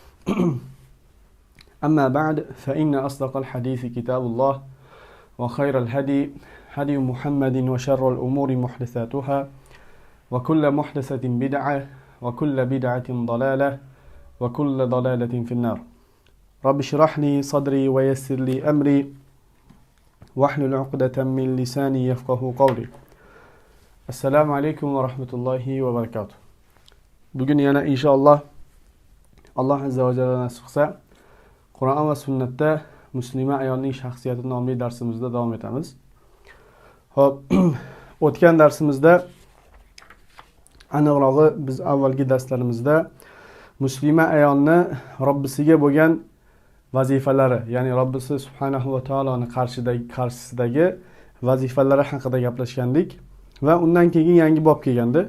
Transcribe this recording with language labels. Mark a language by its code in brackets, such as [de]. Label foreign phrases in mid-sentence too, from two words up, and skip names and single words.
[ar] أما بعد فإن أصدق الحديث كتاب الله وخير الهدي هدي محمد وشر الأمور محدثاتها وكل محدثة بدعة وكل بدعة ضلالة وكل ضلالة في النار. رب اشرح لي صدري ويسر لي أمري واحلل عقدة من لساني يفقه قولي. السلام عليكم ورحمة الله وبركاته. [uz] Bugün yana inşallah [ar] الله عز وجل [uz] nasip qilsa Qur'on va sunnatda muslima ayolning shaxsiyati nomli darsimizda davom etamiz. Hop, o'tgan darsimizda aniqrog'i biz avvalgi darslarimizda muslima ayolni Robbisiga bo'lgan vazifalari, ya'ni Robbisi subhanahu va taoloning qarshisidagi vazifalari haqida gaplashgandik va undan keyin yangi bob kelgandi.